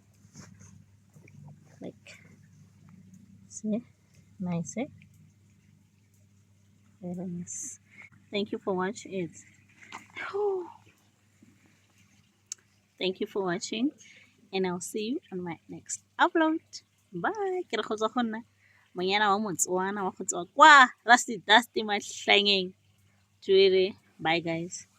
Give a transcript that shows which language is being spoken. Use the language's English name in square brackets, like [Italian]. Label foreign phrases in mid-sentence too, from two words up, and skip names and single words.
[English] Like, see? Nice, eh? Very nice. Thank you for watching it. Thank you for watching, and I'll see you on my next upload. Bye. [Tswana] Ke re kgotsa go nna monyana wa Motswana wa go tswa kwa Rusty Dusty Mahlangeng. [English] Bye guys.